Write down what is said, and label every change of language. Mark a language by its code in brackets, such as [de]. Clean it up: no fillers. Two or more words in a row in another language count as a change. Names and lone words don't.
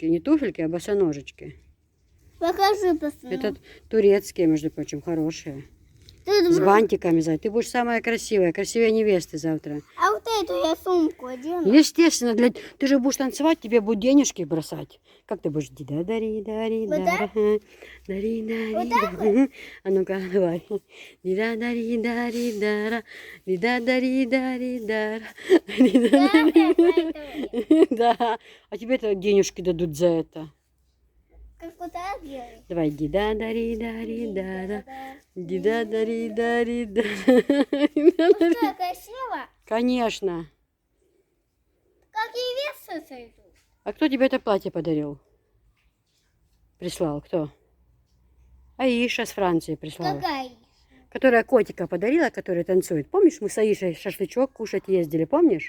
[ru] Не туфельки, а босоножечки. Покажи, посмотри. Это турецкие, между прочим, хорошие. Ты С бантиками, Зай. Ты будешь самая красивая. Красивее невесты завтра. А вот эту я сумку одену. Естественно, ты же будешь танцевать, тебе будут денежки бросать. Как ты будешь? Дида дари дари Вот так? дари дари. Вот так дари. А ну-ка, давай. Дида дари дари дара. Дида дари дари дара. Да. А тебе-то денежки дадут за это. Как вот так делать? Давай. Дида дари дари дара. Дида дари дари дара. Ну что, красиво? Конечно. Как и весы сойдут. А кто тебе это платье подарил? Прислал кто? Аиша с Франции прислала. Какая? Которая котика подарила, который танцует. Помнишь, мы с Аишей шашлычок кушать ездили, помнишь?